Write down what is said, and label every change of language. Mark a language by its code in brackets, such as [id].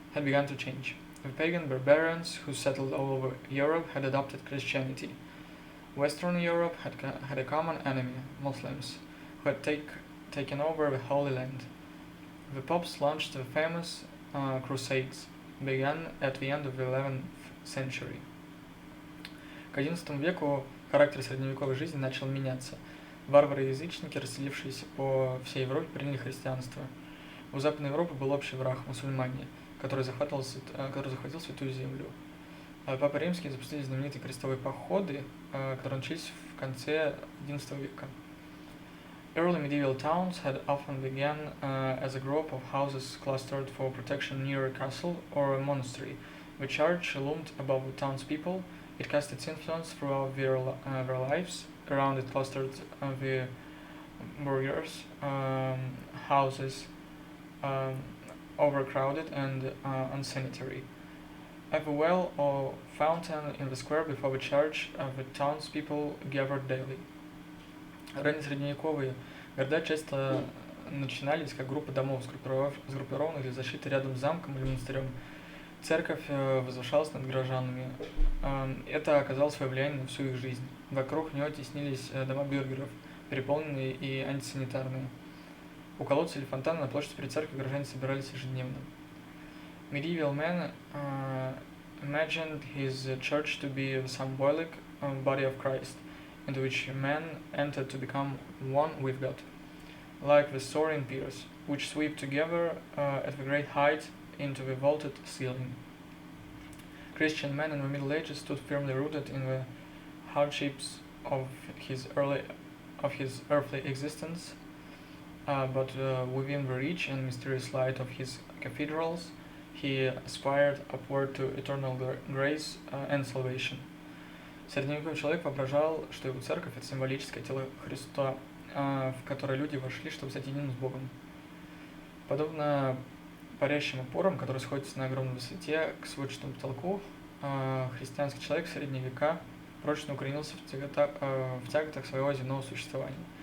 [en] The pagan barbarians who settled all over Europe had adopted Christianity. Western Europe had a common enemy, Muslims, who had taken over the Holy Land. The popes launched the famous Crusades, began at the end of the 11th century. [ru] К XI веку характер средневековой жизни начал меняться. Варвары и язычники, расселившиеся по всей Европе, приняли христианство. У Западной Европы был общий враг, мусульмане, который захватил Святую Землю. Папа Римский запустили знаменитые крестовые походы, которые начались в конце XI века. [en] Early medieval towns had often begun as a group of houses clustered for protection near a castle or a monastery. The church loomed above the townspeople. It cast its influence throughout their lives. Around it clustered the burghers, houses overcrowded and unsanitary. At the well or fountain in the square before the church, the townspeople gathered daily. [ru] Раннесредневековые города часто начинались как группа домов, сгруппированных для защиты рядом с замком или монастырем. Церковь возвышалась над горожанами. Это оказало свое влияние на всю их жизнь. Вокруг нее теснились дома бюргеров, переполненные и антисанитарные. У колодца или фонтана на площади перед церковью горожане собирались ежедневно. [en] Medieval man imagined his church to be the symbolic body of Christ, into which men entered to become one with God, like the soaring piers, which sweep together at the great height into the vaulted ceiling. Christian man in the Middle Ages stood firmly rooted in the hardships of his earthly existence, but within the rich and mysterious light of his cathedrals, he aspired upward to eternal grace and salvation. [ru] Средневековый человек воображал, что его церковь – это символическое тело Христа, в которое люди вошли, чтобы стать единым с Богом. Подобно парящим опорам, которые сходятся на огромной высоте к сводчатому потолку, христианский человек в средние века прочно укоренился в тяготах своего земного существования.